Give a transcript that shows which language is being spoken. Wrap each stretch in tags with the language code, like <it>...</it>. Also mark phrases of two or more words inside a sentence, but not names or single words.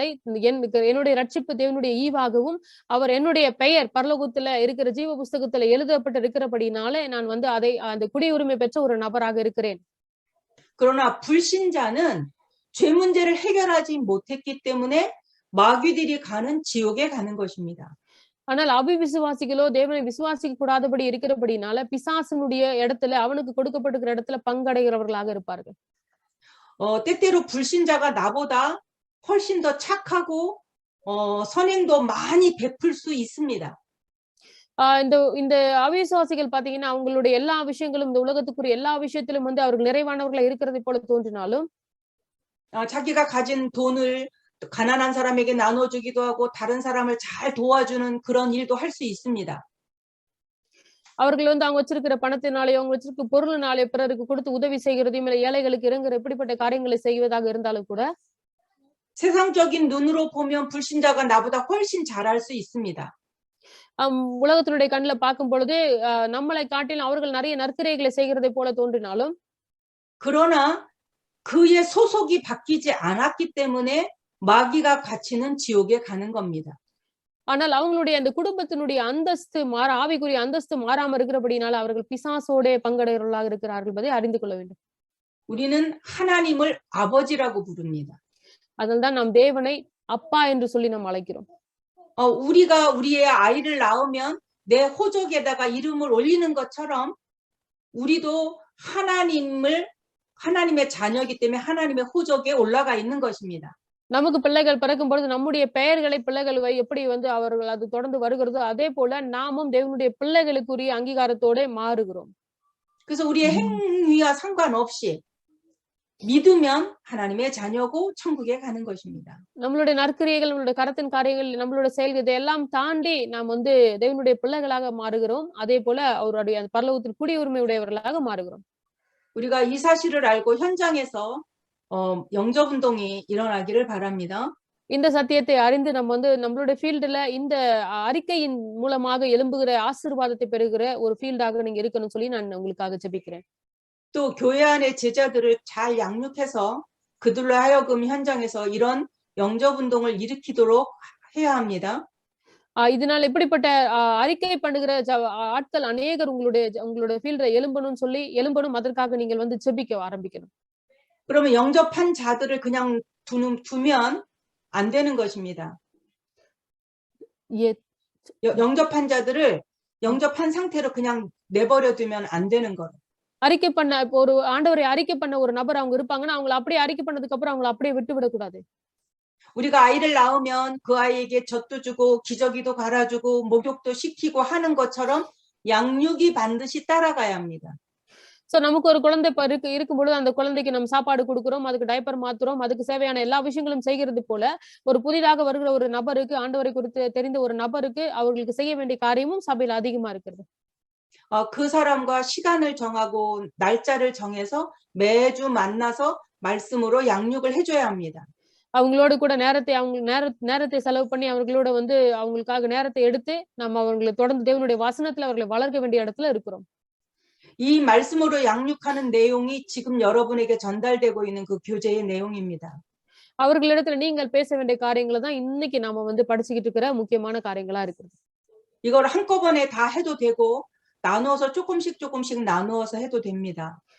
<ta>என்னுடைய ரட்சிப்பு தேவனுடைய ஈவாகவும் அவர் என்னுடைய பெயர் பரலோகத்துல இருக்கிற ஜீவ புஸ்தகத்துல எழுதப்பட்டு இருக்கிறபடினாலே நான் வந்து அந்த குடியுரிமை பெற்ற ஒரு நபராக இருக்கிறேன்.</ta> <ko>그러나 불신자는 죄 문제를 해결하지 못했기 때문에 마귀들이 가는 지옥에 가는 것입니다.</ko> <ta>ஆனால் அவிசுவாசிகளோ தேவனை விசுவாசிக்க கூடாதபடி இருக்கிறபடினால பிசாசனுடைய இடத்துல அவனுக்கு கொடுக்கப்பட்டிருக்கிற இடத்துல பங்கடைகிறவர்களாக இருப்பார்கள்.</ta> <ko>때때로 불신자가 나보다 훨씬 더 착하고 선행도 많이 베풀 수 있습니다.</ko> <ta>இந்த அவிசுவாசிகள் பாத்தீங்கன்னா அவங்களுடைய எல்லா விஷயங்களும் இந்த உலகத்துக்குரிய எல்லா விஷயத்திலும் வந்து அவர்கள் நிறைவானவர்களா இருக்கிறதை போல தோன்றினாலும்</ta> <ko>자기가 가진 돈을 가난한 사람에게 나눠주기도 하고 다른 사람을 잘 도와주는 그런 일도 할 수 있습니다.</ko> <ta>அவர்கள் வந்து அவங்க வச்சிருக்கிற பணத்தினாலேயோ அவங்க வச்சிருக்க பொருளினாலேயோ பிறருக்கு கொடுத்து உதவி செய்கிறதையும் இல்ல ஏழைகளுக்கு இறங்குற இப்படிப்பட்ட காரியங்களை செய்வதாக இருந்தாலும் கூட</ta> <ko>세상적인 눈으로 보면 불신자가 나보다 훨씬 잘할 수 있습니다.</ko> <ta>உலகத்தினுடைய கண்ணுல பார்க்கும் பொழுது நம்மளை காட்டிலும் அவர்கள் நிறைய நற்கிரைகளை செய்கிறதை போல தோன்றினாலும்</ta> <ko>그러나 그의 소속이 바뀌지 않았기 때문에 마귀가 갇히는 지옥에 가는 겁니다.</ko> <ta>ஆனால் அவங்களுடைய அந்த குடும்பத்தினுடைய அந்தஸ்து ஆவிக்குரிய அந்தஸ்து மாறாம இருக்கிறபடினால அவர்கள் பிசாசோட பங்கடைவர்களாக இருக்கிறார்கள் என்பதை அறிந்து கொள்ள வேண்டும்.</ta> <ko>우리는 하나님을 아버지라고 부릅니다.</ko> <ta>அதனால்தான் நாம் தேவனை அப்பா என்று சொல்லி நாம் அழைக்கிறோம்.</ta> <ko>우리가 우리의 아이를 낳으면 내 호적에다가 이름을 올리는 것처럼 우리도 하나님의 자녀이기 때문에 하나님의 호적에 올라가 있는 것입니다.</ko> <ta>நமக்கு பிள்ளைகள் பிறக்கும் பொழுது நம்முடைய பெயர்களை பிள்ளைகள் எப்படி வந்து அவர்கள் அது தொடர்ந்து வருகிறதோ அதே போல நாமும் தேவனுடைய பிள்ளைகளுக்குரிய அங்கீகாரத்தோட மாறுகிறோம்.</ta> <ko>그래서 우리의 행위와 상관없이 믿으면 하나님의 자녀고 천국에 가는 것입니다.</ko> <ta>நம்மளுடைய நற்கிரியைகள் நம்மளுடைய கரத்தின் காரியங்கள் நம்மளுடைய செயல்கள் இதையெல்லாம் தாண்டி நாம் வந்து தேவனுடைய பிள்ளைகளாக மாறுகிறோம். அதே போல அவருடைய பரலோகத்தில் குடியுரிமை உடையவர்களாக மாறுகிறோம்.</ta> <ko>우리가 이 사실을 알고 현장에서 영접운동이 일어나기를 바랍니다.</ko> <ta>இந்த சத்தியத்தை அறிந்து நம்ம வந்து நம்மளுடைய ஃபீல்டுல இந்த அறிக்கையின் மூலமாக எழும்புகிற ஆசீர்வாதத்தை பெறுகிற ஒரு ஃபீல்டாக நீங்க இருக்கணும்னு சொல்லி நான் உங்களுக்காக ஜெபிக்கிறேன்.</ta> <ko>또 교회 안의 제자들을 잘 양육해서 그들로 하여금 현장에서 이런 영접운동을 일으키도록 해야 합니다.</ko> <ta>இதனால இப்படிப்பட்ட அறிக்கை பண்ணுகிற ஆட்கள் அநேகர் உங்களுடைய ஃபீல்ட்ல எழும்பணும் அதற்காக நீங்கள் வந்து ஜெபிக்க ஆரம்பிக்கணும்.</ta> <ko>그러면 영접한 자들을 그냥 두면 안 되는 것입니다. 영접한 자들을 영접한 상태로 그냥 내버려 두면 안 되는 거예요.</ko> <ta>அறிக்கை பண்ண ஒரு ஆண்டவரை அறிக்கை பண்ண ஒரு நபர் அவங்க இருப்பாங்கன்னா அவங்களை அப்படியே அறிக்கை பண்ணதுக்கு அப்புறம் அவங்களை அப்படியே விட்டு விடக்கூடாது.</ta> <ko>우리가 아이를 낳으면 그 아이에게 젖도 주고 기저귀도 갈아주고 목욕도 시키고 하는 것처럼 양육이 반드시 따라가야 합니다.</ko> <ta>சோ நமக்கு ஒரு குழந்தை இருக்கும் பொழுது அந்த குழந்தைக்கு நம்ம சாப்பாடு கொடுக்கிறோம், அதுக்கு டைப்பர் மாத்துறோம், அதுக்கு சேவையான எல்லா விஷயங்களும் செய்கிறது போல ஒரு புதிதாக வருகிற ஒரு நபருக்கு ஆண்டவரை குறித்து தெரிந்த ஒரு நபருக்கு அவர்களுக்கு செய்ய வேண்டிய காரியமும் சபையில அதிகமா இருக்கிறது.</ta> <ko>그 사람과 시간을 정하고 날짜를 정해서 매주 만나서 말씀으로 양육을 해줘야 합니다.</ko> <ta>அவங்களோட கூட நேரத்தை செலவு பண்ணி அவர்களோட வந்து அவங்களுக்காக நேரத்தை எடுத்து நம்ம அவங்களை தொடர்ந்து தேவனுடைய வசனத்துல அவர்களை வளர்க்க வேண்டிய இடத்துல இருக்கிறோம்.</ta> <ko>이 말씀으로 양육하는 내용이 지금 여러분에게 전달되고 있는 그 교재의 내용입니다.</ko> <ta>அவர்களிடத்துல நீங்கள் பேச வேண்டிய காரியங்களை தான் இன்னைக்கு நாம வந்து படிச்சுக்கிட்டு இருக்கிற முக்கியமான காரியங்களா இருக்குது.</ta> <ko>이걸 한꺼번에 다 해도 되고 나누어서 조금씩 나누어서 해도 됩니다.</ko>